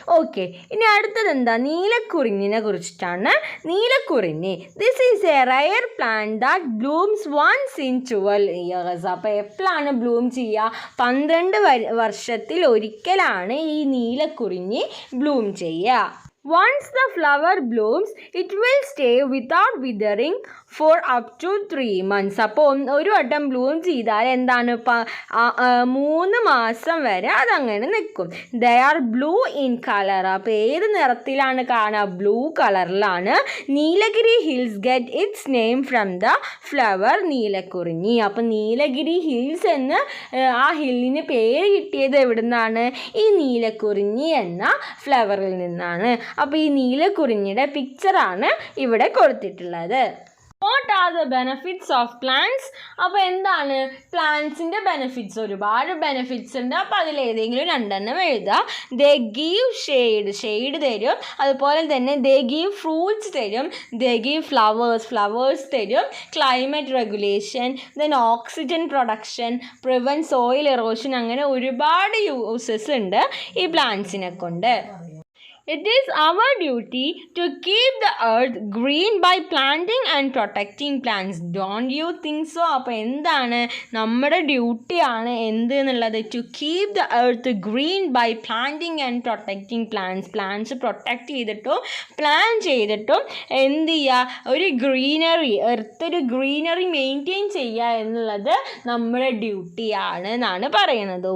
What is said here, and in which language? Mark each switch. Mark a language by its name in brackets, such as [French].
[Malayalam] Okay, ഇനി അടുത്തത് എന്താ? നീലക്കുറിഞ്ഞിനെ കുറിച്ചിട്ടാണ്. [English] Neelakurinji, this is a rare plant that blooms once in 12 years. [Malayalam] അപ്പോൾ എപ്പോഴാണ് ബ്ലൂം ചെയ്യുക? 12 വർഷത്തിൽ ഒരിക്കലാണ് ഈ നീലക്കുറിഞ്ഞി ബ്ലൂം ചെയ്യുക. [English] Once the flower blooms, it will stay without withering for up to 3 months. [Malayalam] അപ്പോൾ ഒരു വട്ടം ബ്ലൂം ചെയ്താൽ എന്താണ്? 3 മാസം വരെ അതങ്ങനെ നിൽക്കും. [English] They are blue in colour. [Malayalam] അപ്പോൾ ഏത് നിറത്തിലാണ് കാണുക? ബ്ലൂ കളറിലാണ്. [English] Nilgiri hills get its name from the flower Neelakurinji. [Malayalam] അപ്പോൾ നീലഗിരി ഹിൽസ് എന്ന് ആ ഹില്ലിന് പേര് കിട്ടിയത് എവിടെ നിന്നാണ്? ഈ നീലക്കുറിഞ്ഞി എന്ന ഫ്ലവറിൽ നിന്നാണ്. അപ്പോൾ ഈ നീലക്കുറിഞ്ഞിയുടെ പിക്ചറാണ് ഇവിടെ കൊടുത്തിട്ടുള്ളത്. [English] What are the benefits of plants? [Malayalam] അപ്പോൾ എന്താണ്? പ്ലാന്റ്സിൻ്റെ ബെനഫിറ്റ്സ്, ഒരുപാട് ബെനഫിറ്റ്സ് ഉണ്ട്. അപ്പോൾ അതിലേതെങ്കിലും 2 എഴുതുക. [English] they give shade [Malayalam] തരും. അതുപോലെ തന്നെ [English] They give fruits തരും. They give flowers തരും. Climate regulation, then oxygen production, prevent soil erosion. [Malayalam] അങ്ങനെ ഒരുപാട് യൂസസ് ഉണ്ട് ഈ പ്ലാന്റ്സിനെ കൊണ്ട്. [English] It is our duty to keep the earth green by planting and protecting plants. Don't you think so? [Malayalam] അപ്പോൾ എന്താണ് നമ്മുടെ ഡ്യൂട്ടിയാണ് എന്ത് എന്നുള്ളത്? [English] To keep the earth green by planting and protecting plants. [Malayalam] Plants protect ചെയ്തിട്ടും പ്ലാൻ ചെയ്തിട്ടും എന്ത് ചെയ്യുക? ഒരു ഗ്രീനറി, എർത്ത് ഒരു ഗ്രീനറി മെയിൻറ്റെയിൻ ചെയ്യുക എന്നുള്ളത് നമ്മുടെ ഡ്യൂട്ടിയാണ് എന്നാണ് പറയുന്നത്.